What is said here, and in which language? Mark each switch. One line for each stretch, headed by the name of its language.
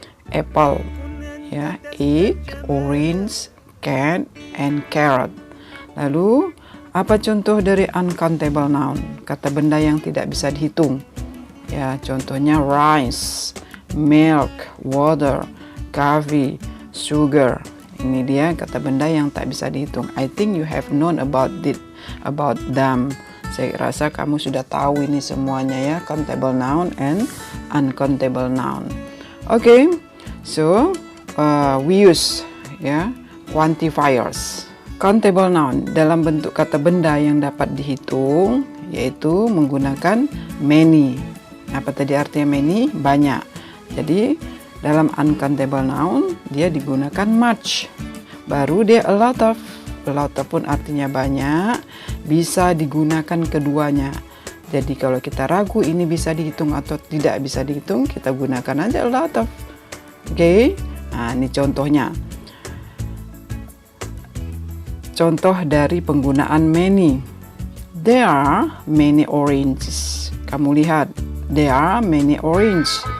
English: Apple, ya, egg, orange, cat, and carrot.
Indonesian: Lalu apa contoh dari uncountable noun? Kata benda yang tidak bisa dihitung. Ya, contohnya rice,
English: milk, water, coffee, sugar.
Indonesian: Ini dia kata benda yang tak bisa dihitung.
English: I think you have known about them.
Indonesian: Saya rasa kamu sudah tahu ini semuanya ya, countable noun and uncountable noun.
English: Okay, so we use quantifiers.
Indonesian: Countable noun dalam bentuk kata benda yang dapat dihitung, yaitu menggunakan many. Apa tadi artinya many? Banyak. Jadi dalam uncountable noun dia digunakan much. Baru dia a lot of. A lot of pun artinya banyak, bisa digunakan keduanya. Jadi kalau kita ragu ini bisa dihitung atau tidak bisa dihitung, kita gunakan aja a lot of. Oke, nah ini contohnya. Contoh dari penggunaan many.
English: There are many oranges.
Indonesian: Kamu lihat,
English: there are many orange.